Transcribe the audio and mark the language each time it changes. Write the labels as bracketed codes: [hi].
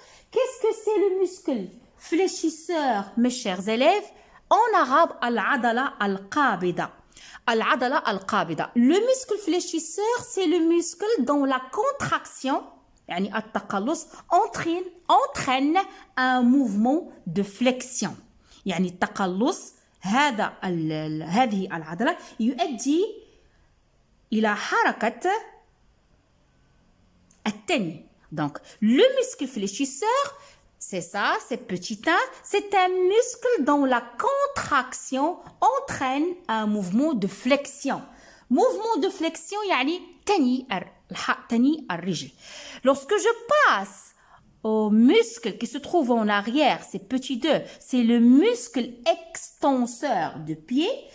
[fr] Qu'est-ce que c'est le muscle fléchisseur, mes chers élèves? En arabe, [ar] al-adala al-qabida. Al-adala al-qabida. [fr] Le muscle fléchisseur, c'est le muscle dont la contraction, [ar] yani at-taqallus, [fr] entraîne un mouvement de flexion. [ar] يعني التقلص هذه العضلة يؤدي إلى حركة التني. [fr] Donc, le muscle fléchisseur, c'est ça, c'est petit 1, c'est un muscle dont la contraction entraîne un mouvement de flexion. Mouvement de flexion, [ar] يعني تني الرجل. [fr] Lorsque je passe au muscle qui se trouve en arrière, c'est petit 2, c'est le muscle extenseur de pied.